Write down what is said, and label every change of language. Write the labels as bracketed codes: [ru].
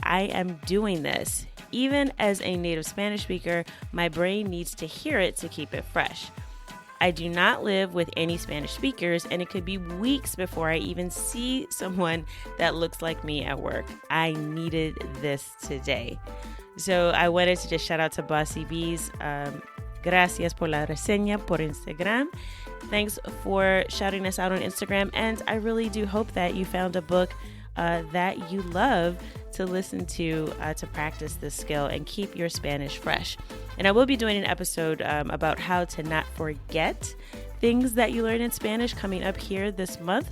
[en] I am doing this. Even as a native Spanish speaker, my brain needs to hear it to keep it fresh. I do not live with any Spanish speakers, and it could be weeks before I even see someone that looks like me at work. I needed this today. So I wanted to just shout out to Bossy Bees. [es] Gracias por la reseña por Instagram. [en] Thanks for shouting us out on Instagram. And I really do hope that you found a book that you love to listen to practice this skill and keep your Spanish fresh. And I will be doing an episode about how to not forget things that you learn in Spanish coming up here this month.